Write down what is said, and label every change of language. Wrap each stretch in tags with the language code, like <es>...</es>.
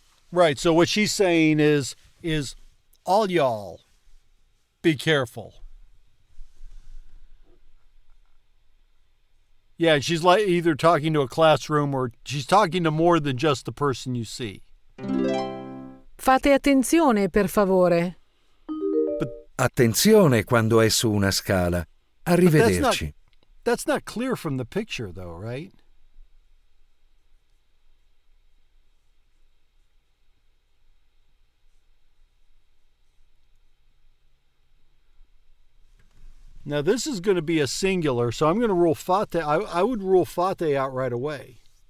<en>Right, so what she's saying is all y'all be careful. Yeah, she's like either talking to a classroom or she's talking to more than just the person you see.</en> <it>Fate attenzione, per favore. Attenzione quando è su una scala. Arrivederci.</it> <en>That's not clear from the picture, though, right? Now, this is going to be a singular, so I'm going to rule fate. I would rule fate out right away.</en>